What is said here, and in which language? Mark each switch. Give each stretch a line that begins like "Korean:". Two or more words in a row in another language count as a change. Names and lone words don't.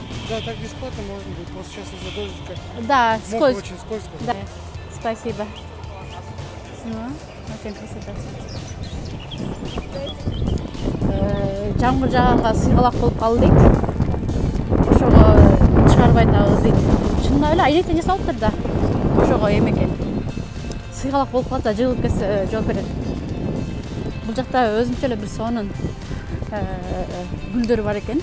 Russian: Да, так бесплатно можно будет. Просто сейчас из-за дождика. Да, скользко. Очень скользко. Да. Спасибо. Ну, очень красиво.
Kyrgyz: Жамгыр жааганда сыйгалак болуп калды дейт. Ошого чыгарбай атабыз дейт. Чынында эле айнектен жасалыптыр да. Ошого эме экен. Сыйгалак болуп калат да, жыгылып кетсе жооп берет. Бул жакта өзүнчө эле бир сонун гүлдөр бар экен.